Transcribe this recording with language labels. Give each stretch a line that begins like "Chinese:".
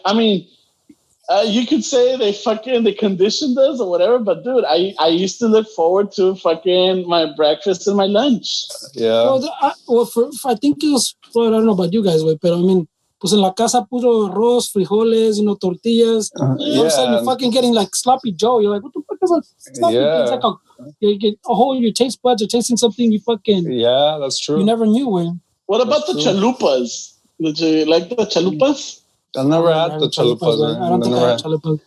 English: I mean, you could say they conditioned us or whatever, but dude, I used to look forward to fucking my breakfast and my lunch. Yeah. I think it was. Well, I don't know about you guys, but I mean.
Spanish: Pues en la casa puro arroz, frijoles, tortillas.
English: All of a sudden you're fucking getting like sloppy Joe. You're like, what the fuck is a sloppy? Yeah. It's like you get your taste buds are tasting something you fucking. Yeah, that's true. You never knew when. What about the chalupas? Did you like the chalupas? I never had the chalupas. I don't think I had chalupas.